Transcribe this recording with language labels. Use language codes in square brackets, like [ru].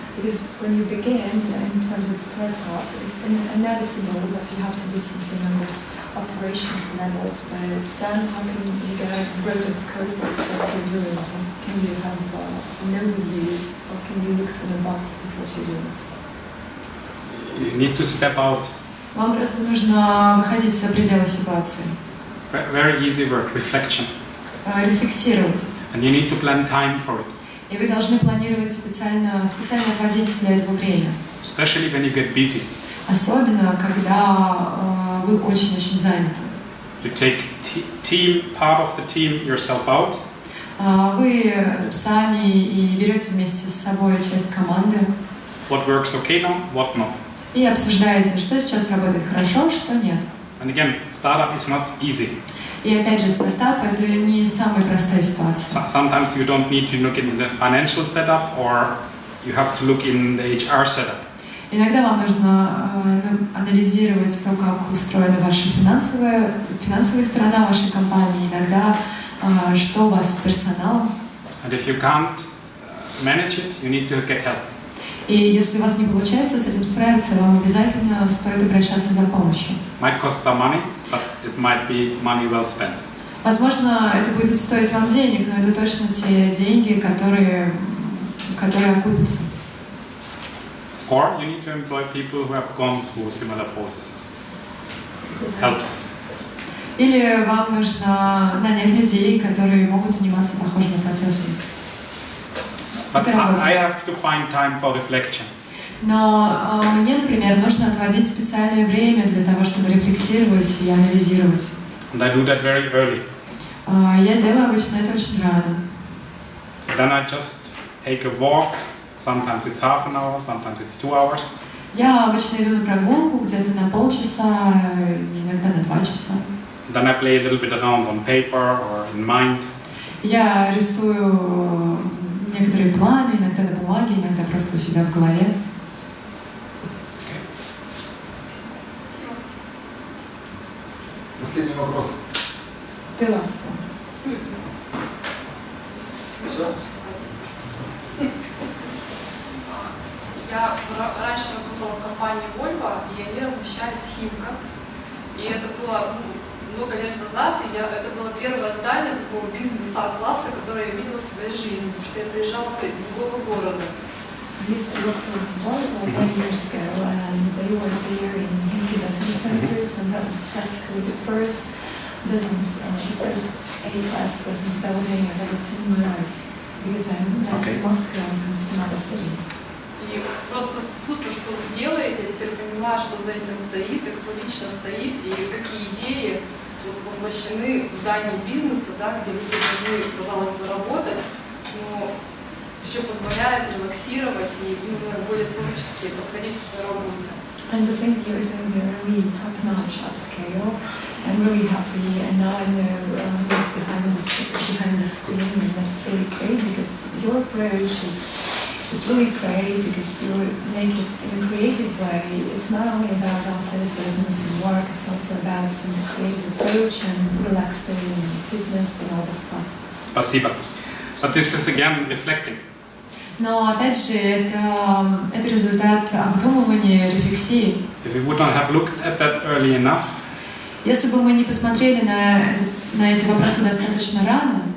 [en] Because when you begin in terms of startup, it's inevitable that you have to do something on this operations levels, but then how can you get a broader scope of what you're doing? Can you have an overview, or can you look from above at what you're doing? You need to step out. [ru] Вам просто нужно выходить за пределы ситуации. [en] Very easy work, reflection. [ru] Рефлексировать. [en] And you need to plan time for it. [ru] И вы должны планировать специально отводить для этого время. [en] Especially when you get busy. [ru] Особенно, когда вы очень-очень заняты. [en] You take part of the team yourself out. [ru] Вы сами и берете вместе с собой часть команды. [en] What works okay now, what not. [ru] И обсуждаете, что сейчас работает хорошо, что нет. [en] And again, startup is not easy. [ru] И опять же, стартап — это не самая простая ситуация. [en] Sometimes you don't need to look in the financial setup, or you have to look in the HR setup. [ru] Иногда вам нужно анализировать то, как устроена ваша финансовая сторона вашей компании, иногда что у вас с персоналом. [en] And if you can't manage it, you need to get help. [ru] И если у вас не получается с этим справиться, вам обязательно стоит обращаться за помощью. [en] Might cost some money, but it might be money well spent. [ru] Возможно, это будет стоить вам денег, но это точно те деньги, которые окупятся. [en] Or you need to employ people who have gone through similar processes. Helps. [ru] Или вам нужно нанять людей, которые могут заниматься похожими процессами. [en] But I have to find time for reflection. [ru] Но мне, например, нужно отводить специальное время для того, чтобы рефлексировать и анализировать. [en] And I do that very early. [ru] Я делаю обычно это очень рано. [en] So then I just take a walk. Sometimes it's half an hour, sometimes it's 2 hours. [ru] Я обычно иду на прогулку где-то на полчаса, иногда на 2 часа. [en] Then I play a little bit around on paper or in mind. [ru] Я рисую некоторые планы, иногда на бумаге, иногда просто у себя в голове. Последний вопрос. [en] The last one. [ru] Все? Я раньше работала в компании Volvo, и они размещались в Химках. И это было много лет назад, и это было первое здание такого бизнес-класса, которое я видела в своей жизни, потому что я приезжала из другого города. [en] I used to work for Volvo 1 year ago, and they were there in Himki business centers, and that was practically the first business, the first A-class business building I've ever seen in my life, because I'm not from Moscow, I'm from some other city. [ru] И просто супер, что вы делаете, я теперь понимаю, что за этим стоит, и кто лично стоит, и какие идеи вот воплощены в здании бизнеса, да, где люди должны, казалось бы, работать, но еще позволяет релаксировать и более творчески подходить к своей работе. [en] And the things you're doing there are really top-notch, upscale. I'm really happy, and now I know what's behind the scene, and that's really great because your approach is really great because you make it in a creative way. It's not only about office business and work; it's also about some creative approach and relaxing and fitness and all this stuff. [ru] Спасибо. [en] But this is again reflecting. [ru] Но опять же, это результат обдумывания, рефлексии. [en] If we would not have looked at that early enough, [ru] если бы мы не посмотрели на эти вопросы достаточно рано,